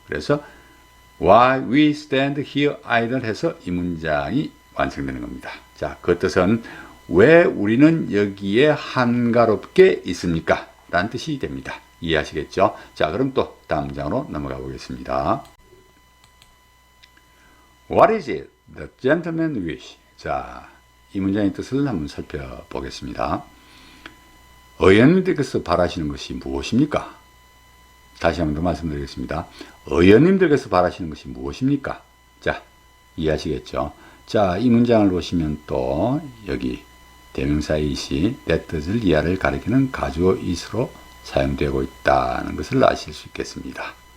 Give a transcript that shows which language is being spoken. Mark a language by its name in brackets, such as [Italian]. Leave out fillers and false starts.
[Korean] 그래서 [English] Why we stand here idle [Korean] 해서 이 문장이 완성되는 겁니다. 자, 그 뜻은 왜 우리는 여기에 한가롭게 있습니까? 라는 뜻이 됩니다. 이해하시겠죠? 자, 그럼 또 다음 문장으로 넘어가 보겠습니다. [English] What is it the gentleman wish? [Korean] 자, 이 문장의 뜻을 한번 살펴보겠습니다. 의원님들께서 바라시는 것이 무엇입니까? 다시 한번 더 말씀드리겠습니다. 의원님들께서 바라시는 것이 무엇입니까? 자, 이해하시겠죠? 자, 이 문장을 보시면 또 여기 대명사 it이 내 뜻을 이하를 가리키는 가주어 it으로 사용되고 있다는 것을 아실 수 있겠습니다.